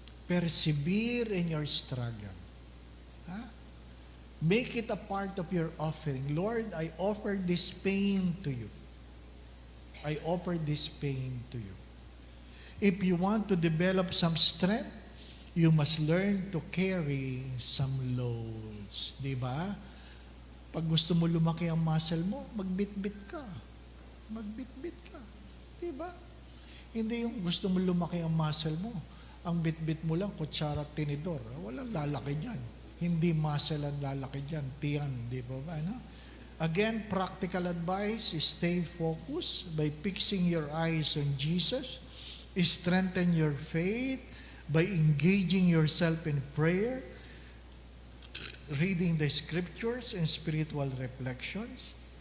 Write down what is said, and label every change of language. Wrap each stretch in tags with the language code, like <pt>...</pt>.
<en>Persevere in your struggle. Make it a part of your offering. Lord, I offer this pain to you. I offer this pain to you. If you want to develop some strength, you must learn to carry some loads.</en> <tl>Di ba? Pag gusto mo lumaki ang muscle mo, magbitbit ka. Magbitbit ka. Di ba? Hindi yung gusto mo lumaki ang muscle mo. Ang bitbit mo lang, kutsara at tinidor. Walang lalaki dyan. Hindi muscle ang lalaki dyan. Tiyan, di ba ba?</tl> <en>Again, practical advice is stay focused by fixing your eyes on Jesus. Strengthen your faith by engaging yourself in prayer, reading the scriptures and spiritual reflections.</en>